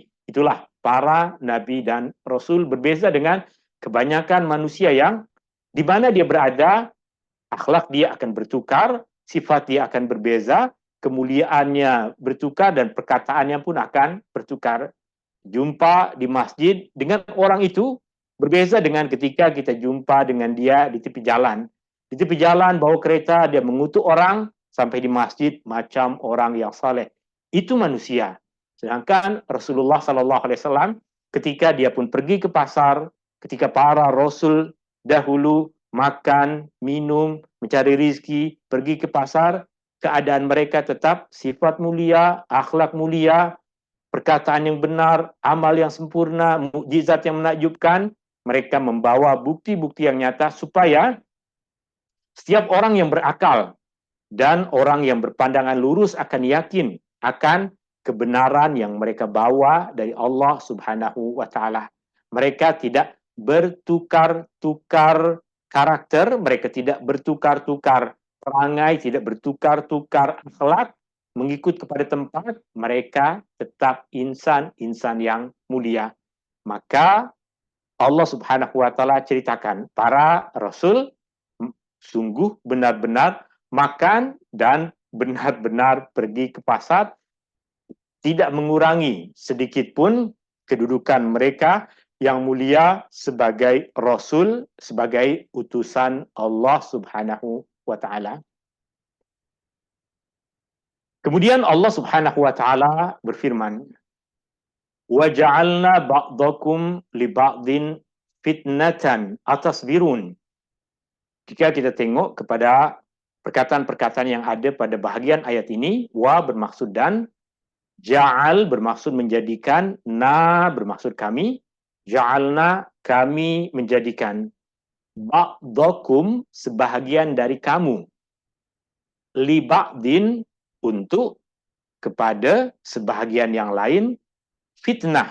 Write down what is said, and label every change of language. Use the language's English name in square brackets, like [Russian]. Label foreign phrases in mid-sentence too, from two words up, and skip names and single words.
[Malay] Itulah para nabi dan rasul, berbeza dengan kebanyakan manusia yang di mana dia berada, akhlak dia akan bertukar, sifat dia akan berbeza, kemuliaannya bertukar, dan perkataannya pun akan bertukar. Jumpa di masjid dengan orang itu berbeza dengan ketika kita jumpa dengan dia di tepi jalan. Di tepi jalan bawa kereta, dia mengutuk orang, sampai di masjid macam orang yang saleh. Itu manusia. Sedangkan Rasulullah SAW ketika dia pun pergi ke pasar, ketika para rasul dahulu makan, minum, mencari rizki, pergi ke pasar, keadaan mereka tetap sifat mulia, akhlak mulia, perkataan yang benar, amal yang sempurna, mukjizat yang menakjubkan. Mereka membawa bukti-bukti yang nyata supaya setiap orang yang berakal dan orang yang berpandangan lurus akan yakin akan kebenaran yang mereka bawa dari Allah [Arabic] سبحانه وتعالى. [Malay] Mereka tidak bertukar-tukar karakter, mereka tidak bertukar-tukar perangai, tidak bertukar-tukar akhlak, mengikut kepada tempat, mereka tetap insan-insan yang mulia. Maka Allah [Arabic] سبحانه وتعالى [Malay] ceritakan para rasul sungguh benar-benar makan dan benar-benar pergi ke pasar, tidak mengurangi sedikit pun kedudukan mereka yang mulia sebagai rasul, sebagai utusan Allah [Arabic] سبحانه وتعالى. [Malay] Kemudian Allah [Arabic] سبحانه وتعالى [Malay] berfirman, [Arabic] "وجعلنا بعضكم لبعض فتنة أتصبرون." [Malay] Jika kita tengok kepada perkataan-perkataan yang ada pada bahagian ayat ini, wa bermaksud dan, Ja'al bermaksud menjadikan, na bermaksud kami, ja'alna kami menjadikan, ba'dakum sebahagian dari kamu, [Arabic] لبعض [Malay] untuk kepada sebahagian yang lain, fitnah.